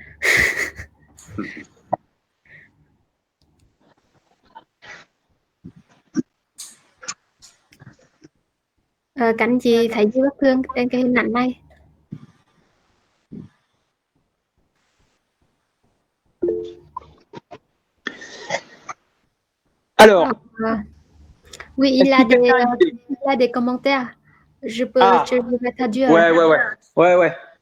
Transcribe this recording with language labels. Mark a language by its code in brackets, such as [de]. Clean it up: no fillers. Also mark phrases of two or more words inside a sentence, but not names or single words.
[vi] Các anh chị thấy gì bất thường trên cái hình ảnh này? [fr] Alors, oui, il est-ce a que quelqu'un a une idée? il a des commentaires. Je vais traduire. Ouais.